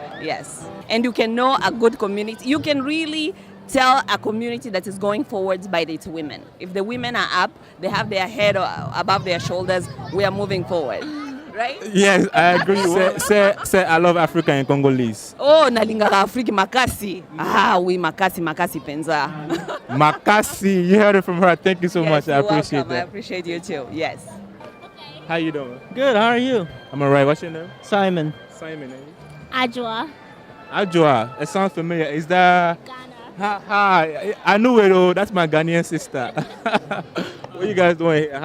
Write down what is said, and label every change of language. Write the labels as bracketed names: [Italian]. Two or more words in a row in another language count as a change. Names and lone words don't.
[English] Yes, and you can know a good community. You can really tell a community that is going forwards by its women. If the women are up, they have their head above their shoulders, we are moving forward. Right? Yes, I agree. Say I love Africa in Congolese. [Lingala] Oh, nalingaka Afrika makasi. [French] Ah, oui, [Lingala] makasi penza. Makasi, [English] you heard it from her. Thank you so Yes, much. I you're appreciate welcome. I that. appreciate you too. Yes. How you doing? Good, how are you? I'm alright. What's your name? Simon. Simon. Ajwa. Ajwa. It sounds familiar. Is that Hi, I knew it. Oh, that's my Ghanaian sister. What you guys doing here?